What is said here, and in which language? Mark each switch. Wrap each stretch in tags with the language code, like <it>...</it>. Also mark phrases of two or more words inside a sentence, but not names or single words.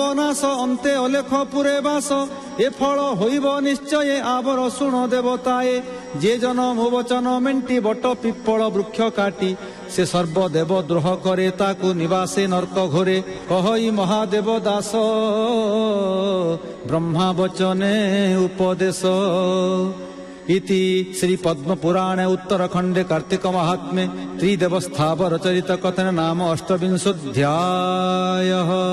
<or>ନାଶ ଅନ୍ତେ ଅଲେଖ ପୁରେ ବାସ ଏ ଫଳ ହୋଇବ ନିଶ୍ଚୟ ଆବର ଶୁଣ ଦେବତାଏ ଯେ ଜନ ମୋ ବଚନ ମେଣ୍ଟି ବଟ ପିପ୍ପଳ ବୃକ୍ଷ କାଟି ସେ ସର୍ବଦେବ ଦ୍ରୋହ କରେ ତାକୁ ନିବାସେ ନର୍କ ଘୋରେ କହଇ ମହାଦେବ ଦାସ ବ୍ରହ୍ମା ବଚନେ ଉପଦେଶ</or> <sa>इति श्री पद्म पुराणे उत्तरखंडे कार्तिक महात्म्ये त्रिदेव स्थावर चरित कथन नाम 28</sa>